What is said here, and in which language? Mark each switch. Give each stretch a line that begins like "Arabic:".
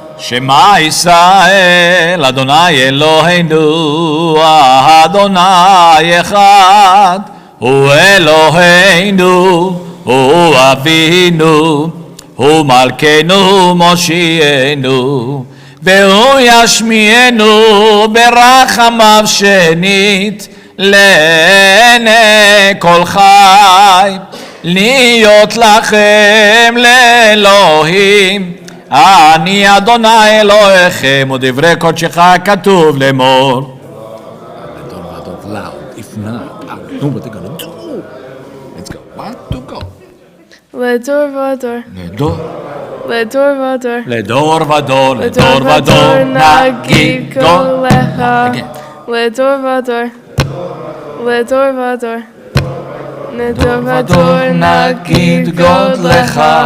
Hebrew: שמע ישראל, אדוני אלוהינו, אדוני אחד, הוא אלוהינו, הוא אבינו, הוא מלכנו מושיענו, והוא ישמיענו ברחמיו שנית לעיני כל חי, להיות לכם לאלוהים, אני אדוני אלוהיכם, ודברי קודשך כתוב לאמור.
English: Loud. If not, I don't know what they're gonna do. Let's go. 1, 2, go.
Hebrew: לדור ודור, לדור לדור ודור, לדור ודור, לדור ודור, נגיד גודלך.
English: Again.
Hebrew: לדור ודור, לדור ודור, לדור ודור, נגיד גודלך.